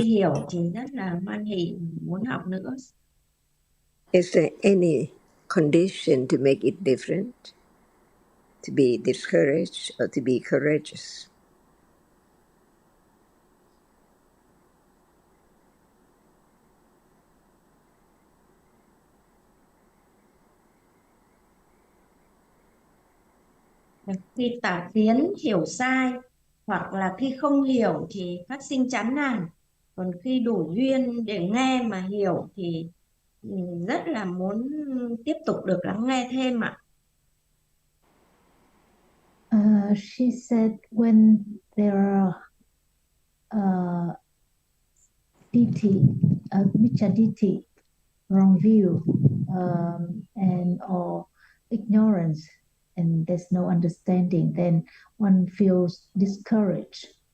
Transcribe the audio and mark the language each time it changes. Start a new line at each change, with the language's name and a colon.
Vietnamese: hiểu thì rất là hoan hỉ muốn học nữa.
English: is there any condition to make it different? To be discouraged or to be courageous?
Vietnamese: Khi tà kiến hiểu sai, hoặc là khi không hiểu thì phát sinh chán nản. Còn khi đủ duyên để nghe mà hiểu thì rất là muốn tiếp tục được lắng nghe thêm ạ.
English: She said when there are ditti, miccha ditti, wrong view, and or ignorance, and there's no understanding, then one feels discouraged.